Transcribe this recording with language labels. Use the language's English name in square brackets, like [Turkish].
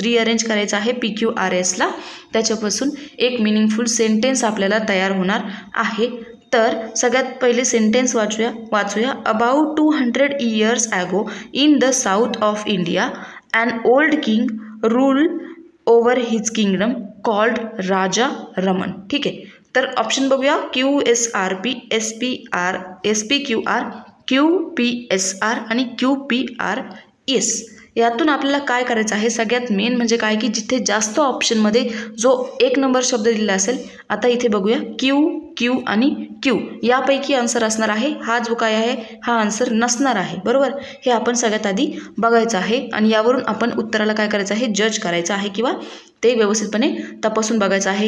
[Marathi] Rearrange करायचं आहे PQRSला. त्याच्यापासून एक मिनिंगफुल सेंटेन्स आपल्याला तयार होणार आहे. तर सगळ्यात पहिले sentence वाचूया. [English] About 200 years ago in the south of India an old king rule over his kingdom called Raja Raman. [Marathi] ठीक आहे. तर ऑप्शन बघूया. QSRP SPQR QPSR आणि QPRS. यातून आपल्याला काय करायचं आहे सगळ्यात मेन म्हणजे काय की जिथे जास्त ऑप्शनमध्ये जो 1 नंबर शब्द दिलेला असेल. आता इथे बघूया Q आणि Q यापैकी आन्सर असणार आहे. हा जो काय आहे हा आन्सर नसणार आहे. बरोबर. हे आपण सगळ्यात आधी बघायचं आहे आणि यावरून आपण उत्तराला काय करायचं आहे जज करायचं आहे किंवा ते व्यवस्थितपणे तपासून बघायचं आहे.